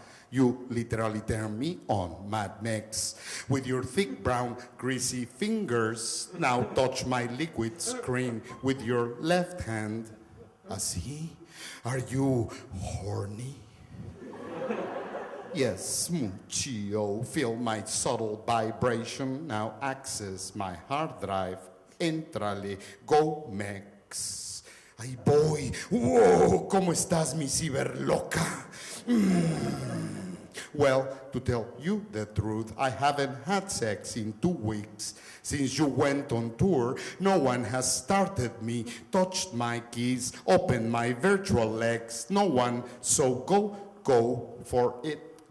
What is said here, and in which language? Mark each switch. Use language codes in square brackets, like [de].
[en] You literally turn me on, Mad Max. With your thick brown, greasy fingers, now touch my liquid screen with your left hand. Así? Are you horny? Yes, mucho. Feel my subtle vibration. Now access my hard drive. [es] Entrale, Gomez. Ay, boy. Whoa, ¿cómo estás, mi ciberloca? [en] Well, to tell you the truth, I haven't had sex in 2 weeks. Since you went on tour, no one has started me, touched my keys, opened my virtual legs. No one, so go for it.